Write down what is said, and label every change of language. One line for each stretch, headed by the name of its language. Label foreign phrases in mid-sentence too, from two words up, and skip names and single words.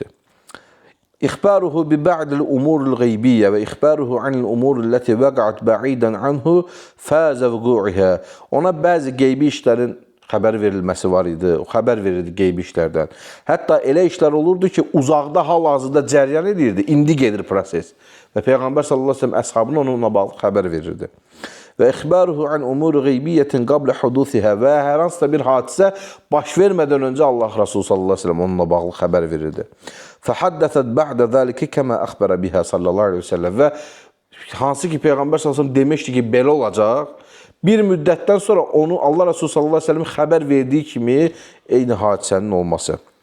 Arabic: إخباره ببعض الأمور الغيبية وإخباره عن الأمور التي وقعت بعيدا عنه حال وقوعها.
Azerbaijani: Ona bəzi qeybi işlərin xəbər verilməsi var idi. O xəbər verirdi qeybi işlərdən. Hətta elə işlər olurdu ki, uzaqda hal-hazırda cəryan edirdi, indi gedir proses. Və Peyğəmbər
Arabic: صلى الله عليه وسلم
Azerbaijani: əshabına onunla bağlı xəbər verirdi.
Arabic: وإخباره عن أمور غيبية قبل حدوثها
Azerbaijani: və hər hansısa bir hadisə baş vermədən öncə Allah Resulü
Arabic: صلى الله عليه وسلم
Azerbaijani: onunla bağlı xəbər verirdi.
Arabic: فحدثت بعد ذلك كما أخبر بها صلى الله عليه وسلم
Azerbaijani: və hansı ki Peyğəmbər
Arabic: صلى الله عليه وسلم
Azerbaijani: demişdi ki, belə olacaq. Bir müddətdən sonra onu Allah Resulü
Arabic: صلى الله عليه وسلم
Azerbaijani: xəbər verdiyi kimi eyni hadisənin olması.